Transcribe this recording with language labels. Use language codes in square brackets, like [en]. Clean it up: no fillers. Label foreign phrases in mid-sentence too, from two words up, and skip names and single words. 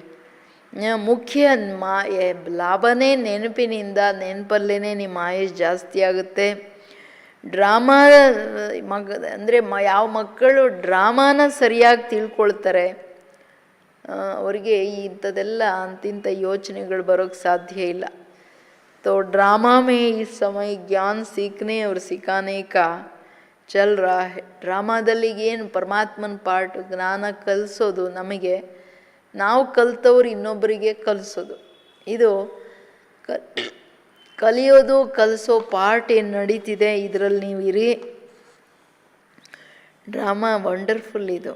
[kn] ಮುಖ್ಯ ಲಾಭನೇ ನೆನಪಿನಿಂದ, ನೆನಪಲ್ಲೇ ನಿಮ್ಮ ಆಯುಷ್ ಜಾಸ್ತಿ ಆಗುತ್ತೆ. ಡ್ರಾಮಾ ಅಂದರೆ ಯಾವ ಮಕ್ಕಳು ಡ್ರಾಮಾನ ಸರಿಯಾಗಿ ತಿಳ್ಕೊಳ್ತಾರೆ ಅವರಿಗೆ ಇಂಥದ್ದೆಲ್ಲ ಅಂತಿಂಥ ಯೋಚನೆಗಳು ಬರೋಕ್ಕೆ ಸಾಧ್ಯ ಇಲ್ಲ. [hi] तो ड्रामा में इस समय ज्ञान सीखने और सिखाने का चल रहा है. [kn] ಡ್ರಾಮಾದಲ್ಲಿ ಏನು ಪರಮಾತ್ಮನ ಪಾರ್ಟ್ ಜ್ಞಾನ ಕಲಿಸೋದು, ನಮಗೆ ನಾವು ಕಲಿತವ್ರು ಇನ್ನೊಬ್ಬರಿಗೆ ಕಲಿಸೋದು, ಇದು ಕಲಿಯೋದು ಕಲಿಸೋ ಪಾರ್ಟ್ ಏನು ನಡೀತಿದೆ ಇದರಲ್ಲಿ ನೀವು ಇರಿ. [en] drama wonderful [kn] ಇದು.